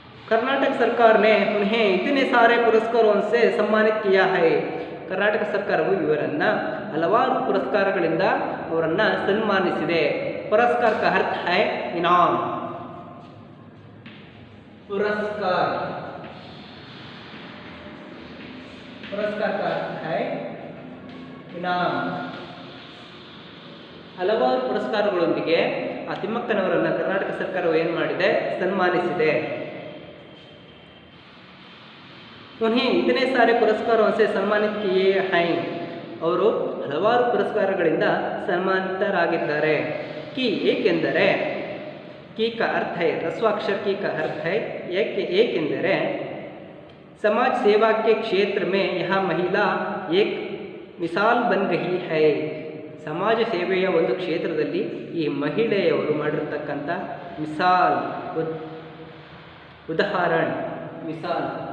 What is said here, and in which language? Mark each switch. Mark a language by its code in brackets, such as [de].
[hi] कर्नाटक सरकार ने उन्हें इतने सारे पुरस्कारों से सम्मानित किया है। [kn] ಕರ್ನಾಟಕ ಸರ್ಕಾರವು ಇವರನ್ನು ಹಲವಾರು ಪುರಸ್ಕಾರಗಳಿಂದ ಅವರನ್ನು ಸನ್ಮಾನಿಸಿದೆ। [hi] पुरस्कार का अर्थ है इनाम। पुरस्कार का अर्थ है इनाम। [kn] ಹಲವಾರು ಪುರಸ್ಕಾರಗಳೊಂದಿಗೆ ಆ ತಿಮ್ಮಕ್ಕನವರನ್ನು ಕರ್ನಾಟಕ ಸರ್ಕಾರವು ಏನು ಮಾಡಿದೆ, ಸನ್ಮಾನಿಸಿದೆ। [hi] उन्हें इतने सारे पुरस्कारों से सम्मानित किए हैं, ಅವರು ಹಲವಾರು ಪುರಸ್ಕಾರಗಳಿಂದ ಸನ್ಮಾನಿತರಾಗಿದ್ದಾರೆ। की ಏಕೆಂದರೆ की का अर्थ है रस्वाक्षर की का अर्थ है ಏಕೆಂದರೆ समाज सेवा के क्षेत्र में यह महिला एक मिसाल बन गई है। [kn] ಸಮಾಜ ಸೇವೆಯ ಒಂದು ಕ್ಷೇತ್ರದಲ್ಲಿ ಈ ಮಹಿಳೆಯವರು ಮಾಡಿರ್ತಕ್ಕಂಥ ಮಿಸಾಲ್, ಉದಾಹರಣೆ, ಮಿಸಾಲ್